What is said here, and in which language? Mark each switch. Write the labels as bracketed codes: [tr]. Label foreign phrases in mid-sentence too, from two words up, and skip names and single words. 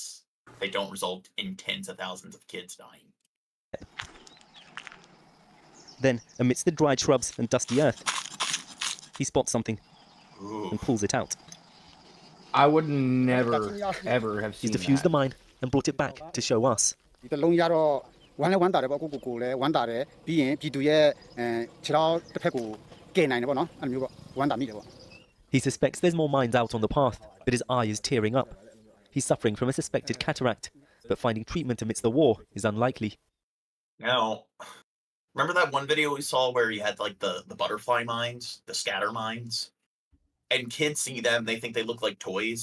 [en] They don't result in tens of thousands of kids dying. Then, amidst the dried shrubs and dusty earth, he spots something and pulls it out. I would never, ever have seen He's defused the mine and brought it back to show us. [my] ဒီလုံးရတော့ဝမ်းလဲဝမ်းတာတယ်ပေါ့ကိုလည်းဝမ်းတာတယ်ပြီးရင်ပြည်သူရဲ့ခြေထောက်တစ်ဖက်ကိုကယ်နိုင်တယ်ပေါ့နော်အဲ့လိုမျိုးပေါ့ဝမ်းတာမိတယ်ပေါ့ [en] He suspects there's more mines out on the path, but his eye is tearing up. He's suffering from a suspected cataract, but finding treatment amidst the war is unlikely. Now, remember that one video we saw where you had like the butterfly mines, the scatter mines? And kids see them, they think they look like toys.